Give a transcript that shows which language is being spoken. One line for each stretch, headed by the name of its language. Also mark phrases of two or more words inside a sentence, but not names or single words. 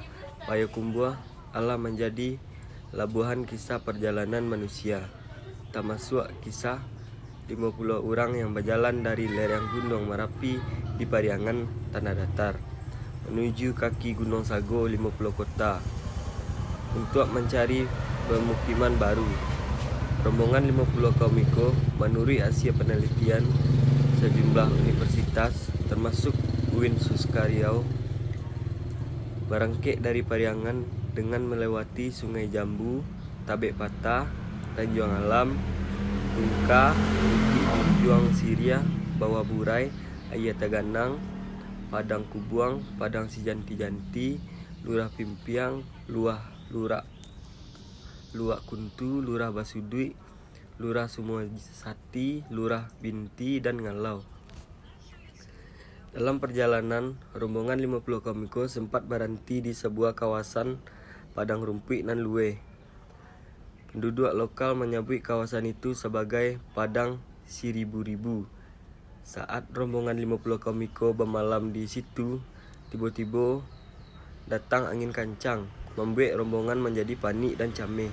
Indonesian: Payakumbuh adalah menjadi labuhan kisah perjalanan manusia, termasuk kisah 50 orang yang berjalan dari lereng Gunung Merapi di Pariangan Tanah Datar menuju kaki Gunung Sago 50 kota untuk mencari pemukiman baru. Rombongan 50 kaum Iko menurut hasil penelitian sejumlah universitas termasuk UIN Suskaryau berangkit dari Pariangan dengan melewati Sungai Jambu, Tabek Patah, Tanjung Alam, Tungka, Bukit Junjuang Siria, Bawah Burai, Ayataganang, Padang Kubuang, Padang Sijanti-Janti, Lurah Pimpiang, Lurah Kuntu, Lurah Basudui, Lurah Sumosati, Lurah Binti, dan Ngalau. Dalam perjalanan, rombongan 50 kaum Iko sempat berhenti di sebuah kawasan padang rumput
Minangkabau: nan luweh.
Indonesian: Penduduk lokal menyebut kawasan itu sebagai Padang Siribu-ribu. Saat rombongan 50 kaum Iko bermalam di situ, tiba-tiba datang angin kencang, membuat rombongan menjadi panik dan cameh.